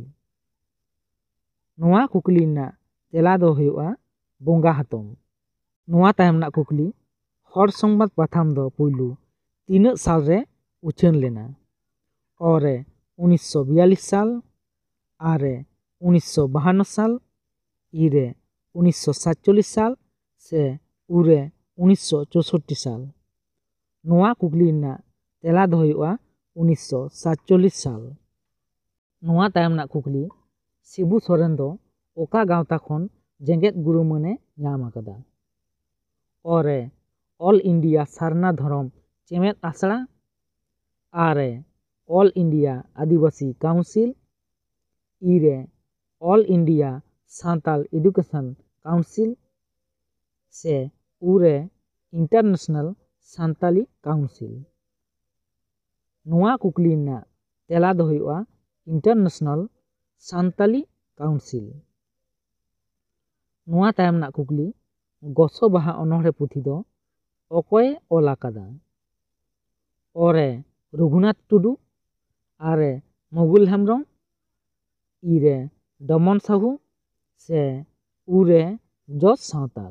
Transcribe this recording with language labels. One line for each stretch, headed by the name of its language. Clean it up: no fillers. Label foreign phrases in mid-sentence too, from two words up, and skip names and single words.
Santali: ᱱᱚᱣᱟ ᱠᱩᱠᱞᱤ ᱨᱮᱱᱟᱜ ᱛᱮᱞᱟ ᱫᱚ ᱦᱩᱭᱩᱜᱼᱟ ᱵᱚᱸᱜᱟ ᱦᱟᱛᱚᱢ। ᱱᱚᱣᱟ ᱛᱟᱭᱚᱢ ᱨᱮᱱᱟᱜ ᱠᱩᱠᱞᱤ, ᱦᱚᱲ ᱥᱚᱝᱵᱟᱫ ᱯᱟᱛᱷᱟᱢ ᱫᱚ ᱯᱩᱭᱞᱩ ᱛᱤᱱᱟᱹᱜ ᱥᱟᱞ ᱨᱮ ᱩᱪᱷᱟᱹᱱ ᱞᱮᱱᱟ? ᱚ ᱨᱮ 1942 সাল, ᱟ ᱨᱮ 1952 সাল, ই রে 1947 সাল সে উ রে 1964 সাল? ᱱᱚᱣᱟ ᱠᱩᱠᱞᱤ ᱨᱮᱱᱟᱜ ᱛᱮᱞᱟ ᱫᱚ ᱦᱩᱭᱩᱜᱼᱟ 1947 ᱥᱟᱞ। ᱱᱚᱣᱟ ᱛᱟᱭᱚᱢ ᱨᱮᱱᱟᱜ ᱠᱩᱠᱞᱤ, ᱥᱤᱵᱩ ᱥᱚᱨᱮᱱ ᱫᱚ ᱚᱠᱟ ᱜᱟᱶᱛᱟ ᱠᱷᱚᱱ ᱡᱮᱜᱮᱫ ᱜᱩᱨᱩ ᱢᱟᱹᱱᱮ ᱧᱟᱢ ᱟᱠᱟᱫᱟ? ᱚ ᱨᱮ ᱚᱞ ᱤᱱᱰᱤᱭᱟ ᱥᱟᱨᱱᱟ ᱫᱷᱚᱨᱚᱢ ᱪᱮᱢᱮᱫ ᱟᱥᱲᱟ, ᱟ ᱨᱮ ᱚᱞ ᱤᱱᱰᱤᱭᱟ ᱟᱹᱫᱤᱵᱟᱹᱥᱤ ᱠᱟᱣᱩᱱᱥᱤᱞ, ই রে অল ইন্ডিয়া সাঁওতাল এডুকেশন কাউন্সিল সে উ রে ইন্টারন্যাশনাল সাঁওতালি কাউন্সিল? ᱱᱚᱣᱟ ᱠᱩᱠᱞᱤ ᱨᱮᱱᱟᱜ ᱛᱮᱞᱟ ᱫᱚ ᱦᱩᱭᱩᱜᱼᱟ ᱤᱱᱴᱟᱨᱱᱮᱥᱱᱟᱞ ᱥᱟᱱᱛᱟᱞᱤ ᱠᱟᱣᱩᱱᱥᱤᱞ। ᱱᱚᱣᱟ ᱛᱟᱭᱚᱢ ᱨᱮᱱᱟᱜ ᱠᱩᱠᱞᱤ, ᱜᱚᱥᱚ ᱵᱟᱦᱟ ᱚᱱᱚᱬᱦᱮ ᱯᱩᱛᱷᱤ ᱫᱚ ᱚᱠᱚᱭᱮ ᱚᱞ ᱟᱠᱟᱫᱟ? ᱚ ᱨᱮ ᱨᱚᱜᱷᱩᱱᱟᱛᱷ ᱴᱩᱰᱩ, ᱟ ᱨᱮ ᱢᱚᱜᱩᱞ ᱦᱮᱢᱵᱨᱚᱢ, ই রে ᱰᱚᱢᱚᱱ ᱥᱟᱦᱩ ᱥᱮ ᱩ ᱨᱮ ᱡᱚᱥ ᱥᱟᱶᱛᱟᱞ?